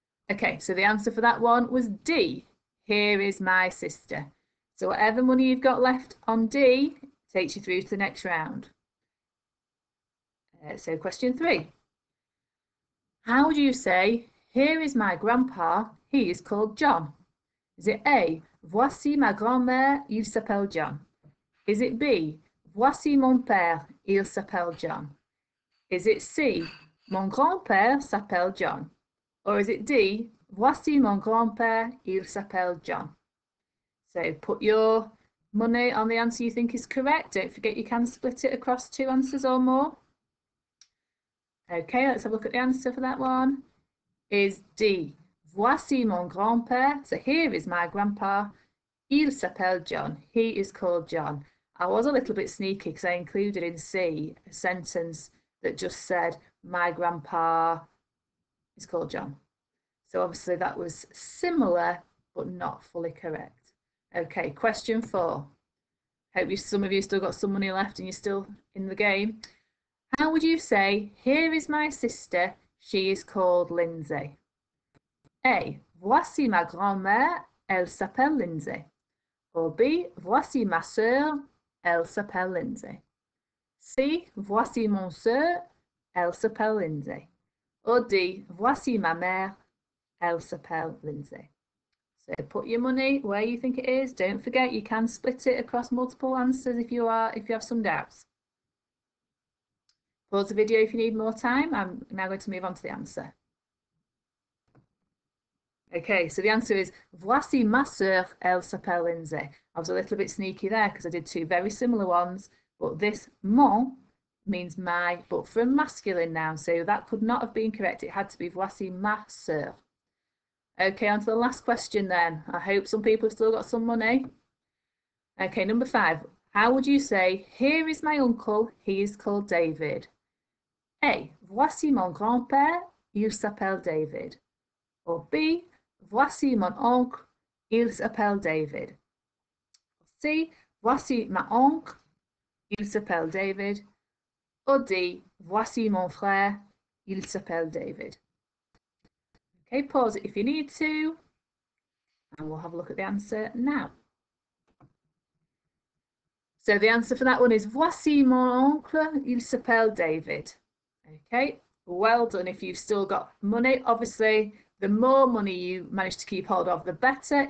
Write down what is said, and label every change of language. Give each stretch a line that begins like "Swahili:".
English: Okay, so the answer for that one was D. Here is my sister. So whatever money you've got left on D takes you through to the next round. So question 3. How would you say, here is my grandpa, he is called John? Is it A,
French: voici ma grand-mère, il s'appelle John?
English: Is it B,
French: voici mon père, il s'appelle John?
English: Is it C,
French: mon grand-père s'appelle John?
English: Or is it D,
French: voici mon grand-père, il s'appelle John?
English: So put your money on the answer you think is correct. Don't forget you can split it across 2 answers or more. Okay, let's have a look at the answer for that one. Is D.
French: Voici mon grand-père.
English: So here is my grandpa.
French: Il s'appelle John.
English: He is called John. I was a little bit sneaky because I included in C a sentence that just said, my grandpa is called John. So obviously that was similar, but not fully correct. Okay, question 4. Hope some of you still got some money left and you're still in the game. How would you say, here is my sister, she is called Lindsay? A.
French: Voici ma grand-mère, elle s'appelle Lindsay.
English: Or B.
French: Voici ma sœur, elle s'appelle Lindsay. C. Voici mon sœur, elle s'appelle Lindsay.
English: Or D.
French: Voici ma mère, elle s'appelle Lindsay.
English: So put your money where you think it is. Don't forget you can split it across multiple answers if you have some doubts. Pause the video if you need more time. I'm now going to move on to the answer. Okay, so the answer is
French: voici ma sœur, elle s'appelle Lindsay.
English: I was a little bit sneaky there because I did 2 very similar ones, but this mon means my, but for a masculine noun, so that could not have been correct. It had to be
French: voici ma sœur.
English: Okay, on to the last question then. I hope some people have still got some money. Okay, number 5. How would you say, here is my uncle, he is called David? A.
French: Voici mon grand-père, il s'appelle David.
English: Or B.
French: Voici mon oncle, il s'appelle David. C. Voici ma oncle, il s'appelle David.
English: Or D.
French: Voici mon frère, il s'appelle David.
English: Okay, pause it if you need to, and we'll have a look at the answer now. So the answer for that one is
French: voici mon oncle, il s'appelle David.
English: Okay, well done if you've still got money. Obviously, the more money you manage to keep hold of, the better.